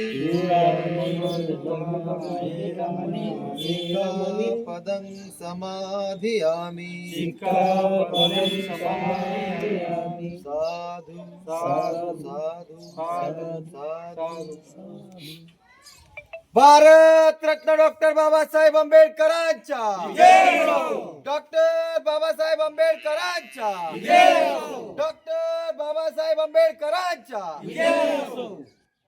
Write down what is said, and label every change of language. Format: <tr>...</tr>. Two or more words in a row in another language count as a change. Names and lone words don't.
<pi>वेरमणि. सिक्खापदं समाधियामि. सिक्खापदं समाधियामि. साधु साधु साधु साधु साधु.</pi> <mr>भारत रत्न डॉक्टर बाबासाहेब आंबेडकरांच्या. डॉक्टर बाबासाहेब आंबेडकरांच्या. डॉक्टर बाबासाहेब आंबेडकरांच्या.</mr>